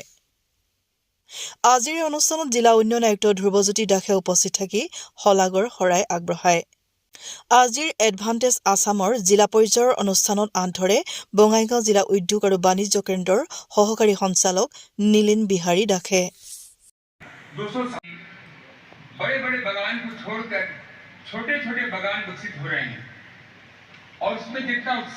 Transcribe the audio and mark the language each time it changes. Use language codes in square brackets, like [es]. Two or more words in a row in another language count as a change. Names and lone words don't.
[as] আজিৰ এই অনুষ্ঠানত জিলা উন্নয়ন আয়ুক্ত ধ্ৰুৱজ্যোতি দাসে উপস্থিত থাকি শলাগৰ শৰাই আগবঢ়ায়। আজিৰ এডভান্টেজ আছামৰ জিলা পৰ্যায়ৰ অনুষ্ঠানত আঁত ধৰে বঙাইগাঁও জিলা উদ্যোগ আৰু বাণিজ্য কেন্দ্ৰৰ সহকাৰী সঞ্চালক নীলিন বিহাৰী দাসে। [hi] बड़े-बड़े बागान को छोड़कर छोटे-छोटे बागान विकसित हो रहे हैं और उसमें जितना